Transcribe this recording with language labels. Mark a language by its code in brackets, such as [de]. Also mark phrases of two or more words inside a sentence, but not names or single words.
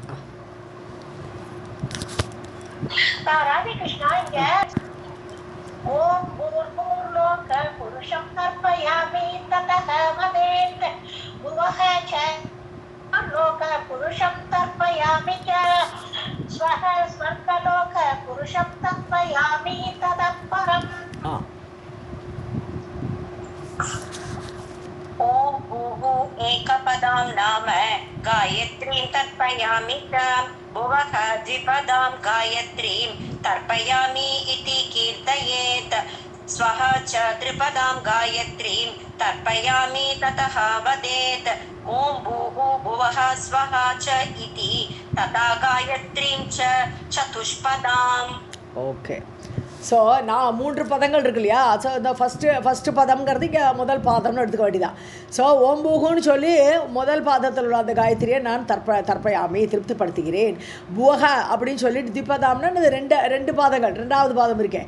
[sa] राधे कृष्ण, இங்க ओम् भूर्लोक पुरुषं तर्पयामि ततः वदेत् भुवः च लोक पुरुषं तर्पयामि च स्वः स्वर्गलोक पुरुषं तर्पयामि तत्परम्. ओम् भूः एकपदां नाम गायत्रीं तर्पयामि च भुवः द्विपदां गायत्रीं तर्पयामि इति कीर्तयेत् स्वः च त्रिपदां गायत्रीं तर्पयामि ततः वदेत् ॐ भूः भुवः स्वः च इति तथा गायत्रीं च चतुष्पदाम्. [ta] ஓகே. ஸோ நான் மூன்று பதங்கள் இருக்கு இல்லையா? ஸோ இந்த ஃபஸ்ட்டு பதம்ங்கிறது இங்கே முதல் பாதம்னு எடுத்துக்க வேண்டியதான். ஸோ ஓம்பூகுன்னு சொல்லி முதல் பாதத்தில் உள்ள அந்த காயத்ரியை நான் தர்ப்பயாமி திருப்திப்படுத்துகிறேன். புவக அப்படின்னு சொல்லிட்டு திப்பதாம்னா இது ரெண்டு பாதங்கள், ரெண்டாவது பாதம் இருக்கேன்.